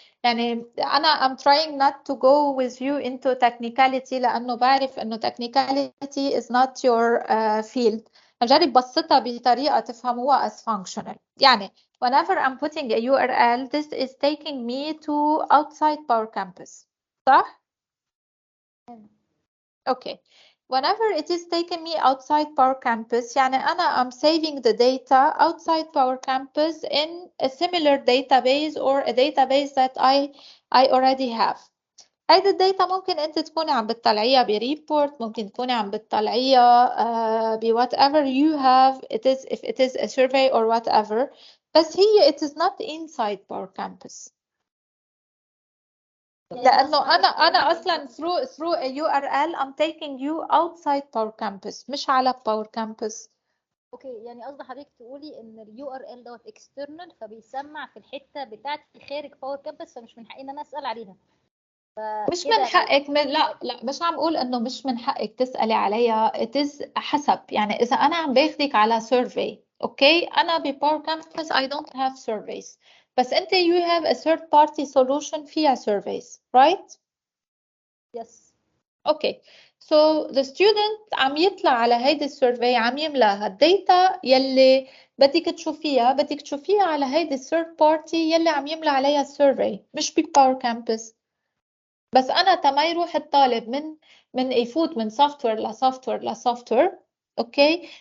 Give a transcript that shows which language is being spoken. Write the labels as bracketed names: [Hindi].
[Arabic] يعني أنا [English] I'm trying not to go with you into technicality [Arabic] لأنه بعرف إنه [English] technicality is not your field. [Arabic] أجرب بسطها بطريقة تفهموها [English] as functional. [Arabic] يعني [English] whenever I'm putting a URL, this is taking me to outside Powercampus. [Arabic] صح؟ [English] Okay. Whenever it is taking me outside Powercampus, [Arabic] يعني أنا [English] I'm saving the data outside Powercampus in a similar database or a database that I already have. [Arabic] هيدي الداتا ممكن أنت تكوني عم بتطلعيها بريبورت، ممكن تكوني عم بتطلعيها ب [English] whatever you have. It is if it is a survey or whatever. [Arabic] بس هي [English] it is not inside Powercampus. [Arabic] لأنه أنا أصلا [English] through a URL I'm taking you outside Powercampus [Arabic] مش على [English] Powercampus. [Arabic] اوكي، يعني قصد حضرتك تقولي ان اليو ار ال دوت اكسترنال، فبيسمع في الحته بتاعتي خارج باور كامبس، فمش من حقي ان انا اسال عليها. مش من حقك لا مش عم اقول انه مش من حقك تسالي عليها. [English] it is [Arabic] حسب. يعني اذا انا عم باخدك على survey، اوكي، انا بباور كامبس [English] I don't have surveys، [Arabic] بس انت [English] you have a third party solution [Arabic] فيها surveys, [English] right? Yes. [Arabic] اوكي. [English] So the student [Arabic] عم يطلع على هيدي السيرفي، عم يملاها الداتا يلي بدك تشوفيها على هيدي الثيرد بارتي يلي عم يملى عليها السيرفي، مش بباور كامبس. بس انا تما يروح الطالب من يفوت من سوفت وير لسوفت وير لسوفت وير، اوكي.